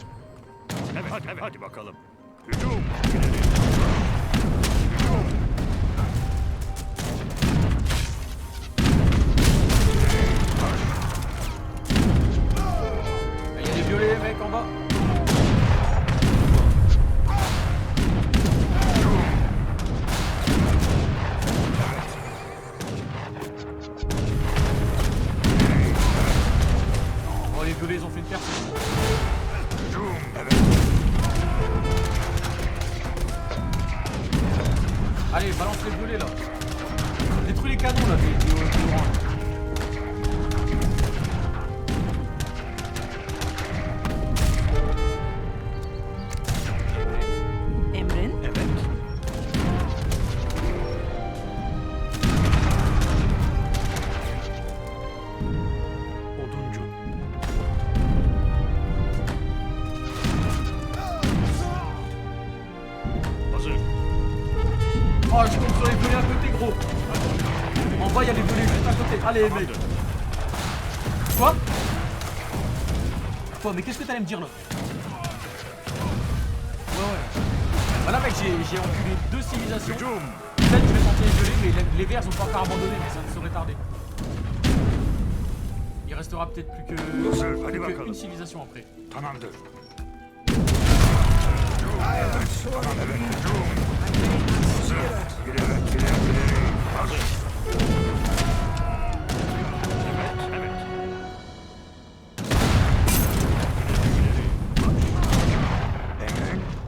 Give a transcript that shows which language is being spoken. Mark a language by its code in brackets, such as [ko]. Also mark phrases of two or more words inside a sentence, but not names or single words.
[tr] Evet. Hadi. Evet. Hadi bakalım. Hücum. İleri. Hücum. [fr] Il y a des violets mec en bas. Oh les violets ils ont fait une perte. [tr] Hücum. Evet. [fr] Allez balance les violets là. Détruis les canons là des oranges. [tr] Emrin, Evet. Oduncu. Hazır. [fr] Oh je compte sur les violets à côté gros. En bas il y a les violets juste à côté. Allez mec. [tr] Tamamdır. [fr] Quoi? Quoi? Mais qu'est-ce que t'allais me dire là? Ouais. Voilà mec, j'ai enculé 2 civilisations. [tr] Hücum. [fr] Peut-être que je vais tenter les violets, mais les verts sont pas encore abandonnés, mais ça ne saurait tarder. Il restera peut-être plus qu'une civilisation après. [tr] Tamamdır. Evet. Tamam. Evet. Hücum. Hazır. İleri. Hazır. Evet. Evet. Emrin.